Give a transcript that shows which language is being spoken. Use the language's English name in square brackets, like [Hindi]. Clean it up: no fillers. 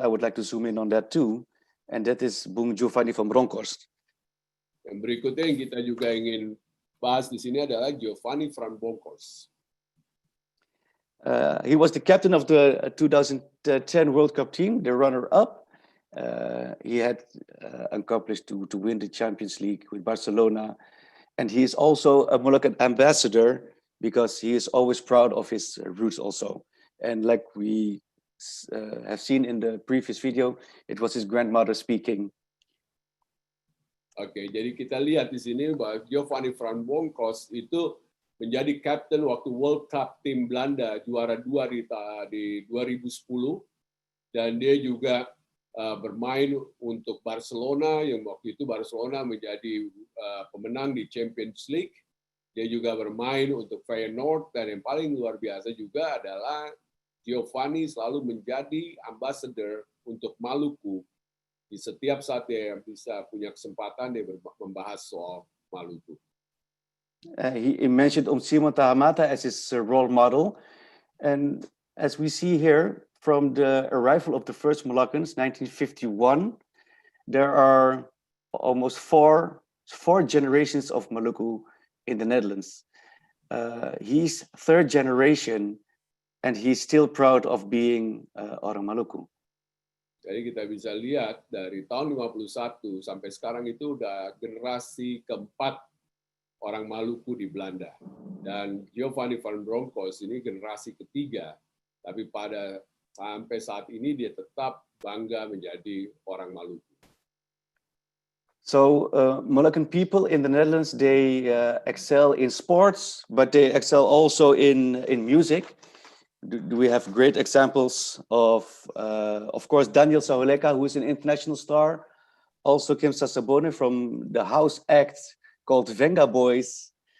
[English] I would like to zoom in on that too, and that is Bung Giovanni van Bronckhorst. [Indonesian] Yang berikutnya yang kita juga ingin bahas di sini adalah Giovanni van Bronckhorst. [English] He was the captain of the 2010 World Cup team, the runner-up. He had accomplished to win the Champions League with Barcelona. And he is also a Molukkan ambassador because he is always proud of his roots also. And like we have seen in the previous video, it was his grandmother speaking. [Indonesian] Oke, jadi kita lihat di sini bahwa Giovanni van Bronckhorst itu menjadi kapten waktu World Cup tim Belanda juara 2 di 2010 dan dia juga bermain untuk Barcelona yang waktu itu Barcelona menjadi pemenang di Champions League. Dia juga bermain untuk Feyenoord dan yang paling luar biasa juga adalah Giovanni selalu menjadi ambassador untuk Maluku. Di setiap saat dia bisa punya kesempatan dia membahas soal Maluku. [English] He mentioned Simon Tahamata as his role model, and as we see here from the arrival of the first Moluccans, 1951, there are almost four generations of Maluku in the Netherlands. He's third generation, and he's still proud of being [Indonesian] orang Maluku. Jadi kita bisa lihat dari tahun 51 sampai sekarang itu udah generasi keempat orang Maluku di Belanda. Dan Giovanni van Bronckhorst ini generasi ketiga, tapi sampai saat ini dia tetap bangga menjadi orang Maluku. [English] So Molukkan people in the Netherlands, they excel in sports, but they excel also in music. Do we have great examples of course, Daniel Sauleka, who is an international star, also Kim Sasabone from the house act called Venga Boys.